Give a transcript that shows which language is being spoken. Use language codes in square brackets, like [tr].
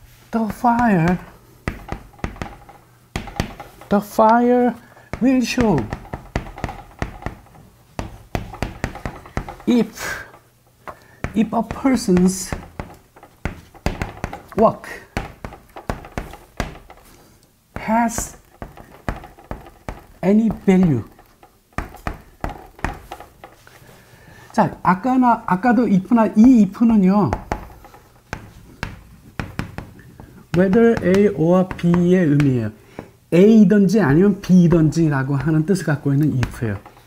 [en] The fire will show if a person's work has any value. [ko] 자, 아까도 if나 이 if는요. [en] whether A or B [ko] 의 의미예요. A이든지 아니면 B이든지라고 하는 뜻을 갖고 있는 if예요.